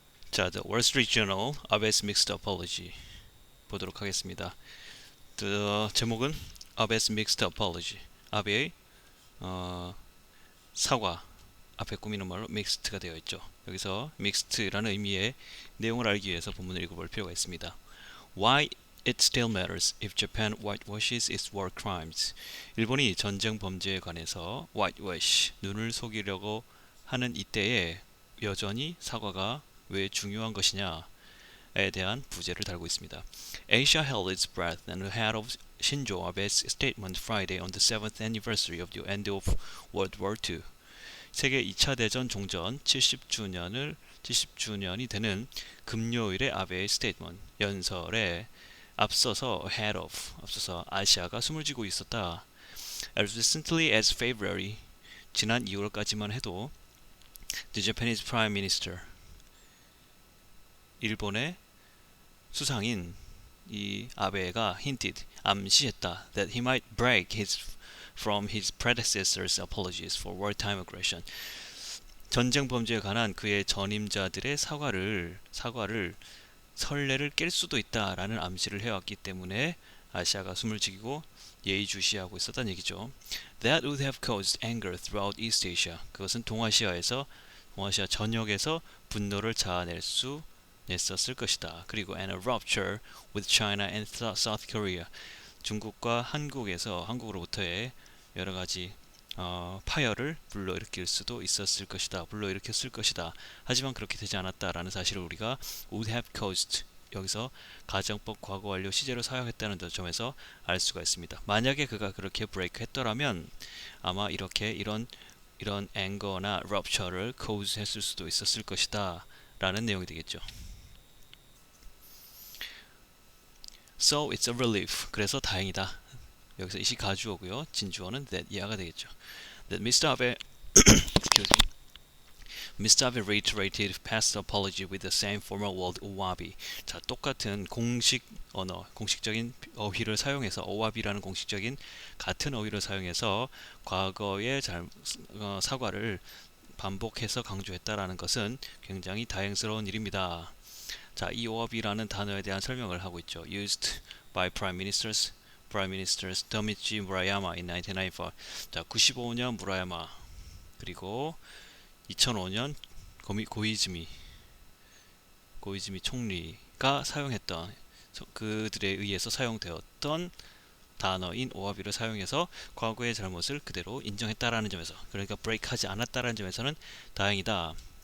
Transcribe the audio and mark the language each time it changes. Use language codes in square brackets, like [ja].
[ko] 자, The Wall Street Journal, Abe's Mixed Apology 보도록 하겠습니다. 제목은 Abe's Mixed Apology. 아베의 사과. 앞에 꾸미는 말로 mixed가 되어 있죠. 여기서 mixed라는 의미의 내용을 알기 위해서 본문을 읽어볼 필요가 있습니다. [en] Why it still matters if Japan whitewashes its war crimes. [ko] 일본이 전쟁 범죄에 관해서 whitewash, 눈을 속이려고 하는 이때에 여전히 사과가 왜 중요한 것이냐에 대한 부제를 달고 있습니다. [en] Asia held its breath and ahead of Shinzo Abe's statement Friday on the 7th anniversary of the end of World War II. [ko] 세계 2차 대전 종전 70주년이 되는 금요일의 아베의 스테이트먼트 연설에 앞서서 아시아가 숨을 쥐고 있었다. [en] As recently as February, [ko] 지난 2월까지만 해도 [en] the Japanese Prime Minister, [ko] 일본의 수상인 이 아베가 암시했다 [en] that he might break from his predecessors' apologies for wartime aggression. [ko] 전쟁 범죄에 관한 그의 전임자들의 사과를 선례를 깰 수도 있다라는 암시를 해왔기 때문에 아시아가 숨을 지키고 예의주시하고 있었다는 얘기죠. [en] That would have caused anger throughout East Asia. [ko] 그것은 동아시아 전역에서 분노를 냈었을 것이다. [en] 그리고 and a rupture with China and South Korea. [ko] 중국과 한국으로부터의 여러 가지 파열을 불러일으켰을 것이다. 하지만 그렇게 되지 않았다라는 사실을 우리가 [en] would have caused [ko] 여기서 가정법 과거 완료 시제로 사용했다는 점에서 알 수가 있습니다. 만약에 그가 그렇게 브레이크 했더라면 아마 이런 앵거나 rupture를 cause 했을 수도 있었을 것이다 라는 내용이 되겠죠. [en] So it's a relief. [ko] 그래서 다행이다. 여기서 이시 가주어고요. 진주어는 that 이하가 되겠죠. [en] That Mr. Abe excuse me. Mr. Abe reiterated past apology with the same formal word owabi. [ko] 자, 똑같은 공식적인 어휘를 사용해서 owabi라는 같은 어휘를 사용해서 과거의 사과를 반복해서 강조했다라는 것은 굉장히 다행스러운 일입니다. 자, 이 owabi라는 단어에 대한 설명을 하고 있죠. [en] Used by Prime Minister Tomichi Murayama in 1994. [ko] 자, 95년 무라야마 그리고 2005년 고이즈미 총리가 사용했던 그들에 의해서 사용되었던 단어인 오와비를 사용해서 과거의 잘못을 그대로 인정했다라는 점에서 그러니까 브레이크하지 않았다라는 점에서는 다행이다.